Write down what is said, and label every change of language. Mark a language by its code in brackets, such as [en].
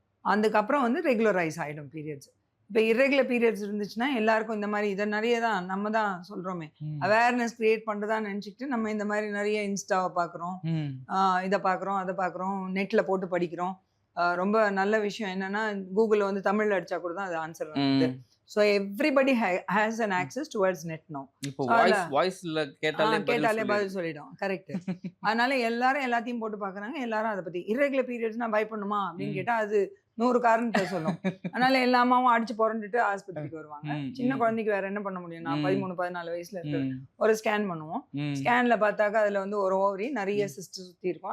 [ta] அதுக்கப்புறம் வந்து ரெகுலரைஸ் ஆகிடும் பீரியட்ஸ். இப்போ இர்ரெகுலர் பீரியட்ஸ் இருந்துச்சுன்னா எல்லாருக்கும் இந்த மாதிரி இதை நிறைய தான் நம்ம தான் சொல்கிறோமே அவேர்னஸ் கிரியேட் பண்ணுறதா நினச்சிக்கிட்டு நம்ம இந்த மாதிரி நிறைய இன்ஸ்டாவை பார்க்குறோம், இதை பார்க்குறோம், அதை பார்க்குறோம், நெட்டில் போட்டு படிக்கிறோம். ரொம்ப நல்ல விஷயம் என்னன்னா கூகுளில் வந்து தமிழில் அடித்தா கூட தான் அது ஆன்சர் வருது. [en] So everybody has an access towards net now. [ta] இப்போ வாய்ஸ்ல கேட்டாலே பதில் சொல்லிடும். கரெக்ட். அதனால எல்லாரும் எல்லாத்தையும் போட்டு பாக்குறாங்க. எல்லாரும் அதை பத்தி இர்ரெகுலர் பீரியட்ஸ்னா பயப்படணுமா அப்படின்னு கேட்டா அது 100 காரணத்தை சொல்லும். அதனால எல்லா அம்மாவும் அடிச்சு புரண்டுட்டு ஆஸ்பத்திரிக்கு வருவாங்க. சின்ன குழந்தைக்கு வேற என்ன பண்ண முடியும்? நான் 13-14 வயசுல இருக்கு ஒரு ஸ்கேன் பண்ணுவோம். ஸ்கேன்ல பார்த்தாக்கா அதுல வந்து ஒரு ஓவரி நிறைய சிஸ்ட் சுத்தி இருக்கும்.